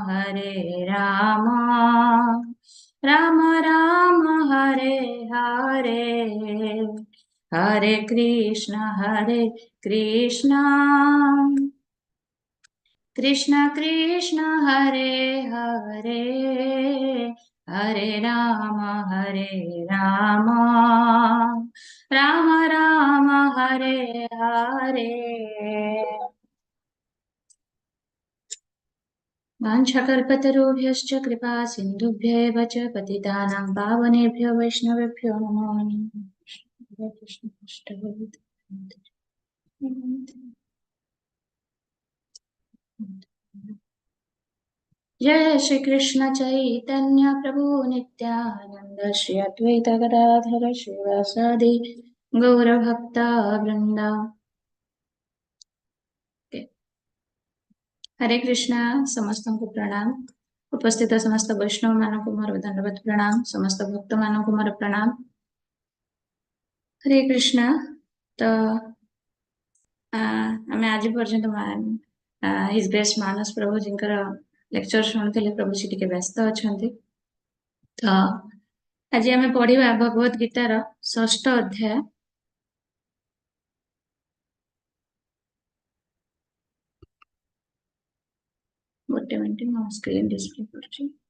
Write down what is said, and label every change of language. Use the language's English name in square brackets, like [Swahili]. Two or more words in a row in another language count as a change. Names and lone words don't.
[Sanskrit] राम राम हरे हरे हरे कृष्ण कृष्ण कृष्ण हरे हरे हरे राम राम राम हरे हरे। वाञ्छकल्पतरुभ्यश्च कृपा सिन्धुभ्येव च पतितानां पावनेभ्यो वैष्णवेभ्यो नमो नमः। कृष्ण जय श्री कृष्ण चैतन्य प्रभु नित्यानंद श्री अद्वैत गदाधर श्रीवासादि गौरभक्ता वृंद। [Hindi] हरे कृष्णा समस्त को प्रणाम। [Odia] ଉପସ୍ଥିତ ସମସ୍ତ ବୈଷ୍ଣବ ମାନଙ୍କ ମୋର ଧନ୍ୟବାଦ ପ୍ରଣାମ। ସମସ୍ତ ଭକ୍ତ ମାନଙ୍କ ମୋର ପ୍ରଣାମ। [Sanskrit] हरे कृष्णा। [Odia] ତ ଆମ ଆଜ ପର୍ଯ୍ୟନ୍ତ [English] His Grace [Odia] ମାନସ ପ୍ରଭୁ ଜୀ ଲେକ୍ଚର ଶୁଣୁଲେ। ପ୍ରଭୁ ଜୀ ଟିକେ ବ୍ୟସ୍ତ ଅଛା। ତ ଆଜ ଆମ ପଢ଼ା ଭଗବଦ ଗୀତାର 6ଠ ଅଧ୍ୟାୟ। ଗୋଟେ ମିନଟ ମୋ [English] screen display [Odia] କର।